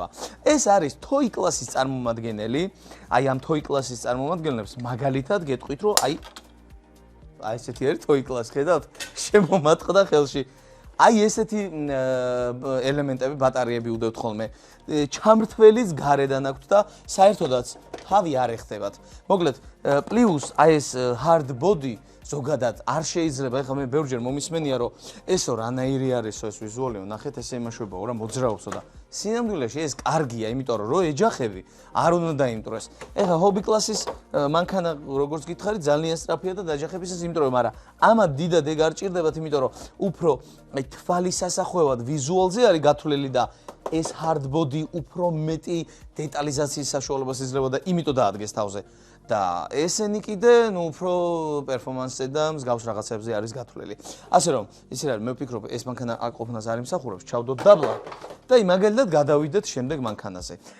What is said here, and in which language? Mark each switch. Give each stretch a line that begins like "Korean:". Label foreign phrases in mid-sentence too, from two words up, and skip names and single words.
Georgian: ეს არის toy კლასის წარმომადგენელი, აი ამ toy კლასის წარმომადგენლებს მაგალითად გეტყვით რომ აი ესეთი არის toy კლასი, ხედავთ? შემომატყდა ხელში. აი ესეთი ელემენტები, ბატარეები უდევთ ხოლმე. ჩამრთველის გარედან აქვთ და საერთოდაც თავი არ ეხდებათ. მოკლედ, პლუს აი ეს
English: hard body
Georgian: ზოგადად არ შეიძლება, ეხლა მე ბევრჯერ მომისმენია, რომ ესო რანაირი არისო ეს ვიზუალია, ნახეთ ესე იმაშობაო რა მოძრაობსო და სინამდვილეში ეს კარგია, იმიტომ რომ ეჯახები არ უნდა დაიმტროს. ეხლა ჰობი კლასის მანქანა როგორც გითხარი ძალიან სწრაფია და დაჯახებისას იმიტომ რომ არა, ამათ დიდად ეგ არ ჭირდებათ, იმიტომ რომ უფრო აი თვალის სასახვევად ვიზუალზე არის გათვლილი და ეს
English: hard body
Georgian: უფრო მეტი დეტალიზაციის საშუალებას იძლევა და იმიტომ დაადგეს თავზე. და ესენი კიდე, ნუ უფრო პერფორმანსზე და მსგავს რაღაცებზე არის გათვლილი. ასე რომ, ისე რა მე ვფიქრობ, ეს მანქანა აკ-ყოფნას არ იმსახურებს, ჩავდოთ დაბლა და მაგალითად გადავიდეთ შემდეგ მანქანაზე.